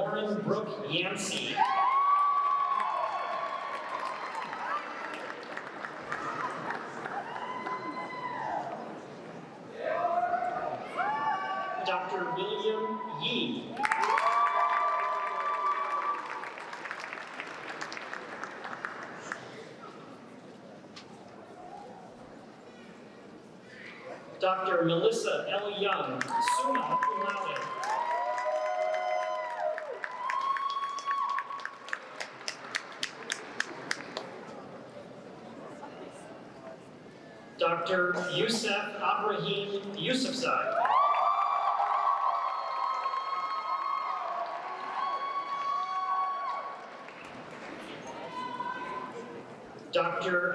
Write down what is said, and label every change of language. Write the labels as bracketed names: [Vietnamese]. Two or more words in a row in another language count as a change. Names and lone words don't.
[English] Lauren Brooke Yancey. Dr. William Yee. Dr. Melissa L. Young, [Latin] summa cum laude. [English] Dr. Youssef Abrahim Yousafzai. Dr.